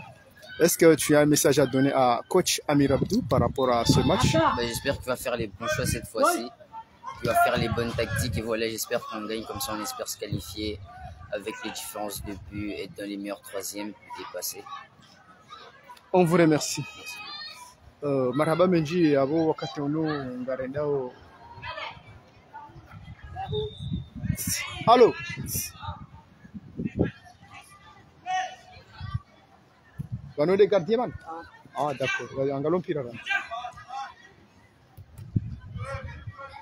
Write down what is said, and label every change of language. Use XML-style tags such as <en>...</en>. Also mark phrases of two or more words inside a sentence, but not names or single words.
<fr>Est-ce que tu as un message à donner à coach Amir Abdou par rapport à ce match? J'espère qu'il va faire les bons choix cette fois-ci. Il va faire les bonnes tactiques et voilà, j'espère qu'on gagne comme ça, on espère se qualifier avec les différences de but, être dans les meilleurs troisièmes et passer. On vous remercie.</fr> <zdj>Marhaba Menji, abo wakati ono ngarendao.</zdj> <fr>Allô?</fr> <zdj>Bano de gardien man?</zdj> <fr>Ah d'accord,</fr> <zdj>angalo mpira.</zdj>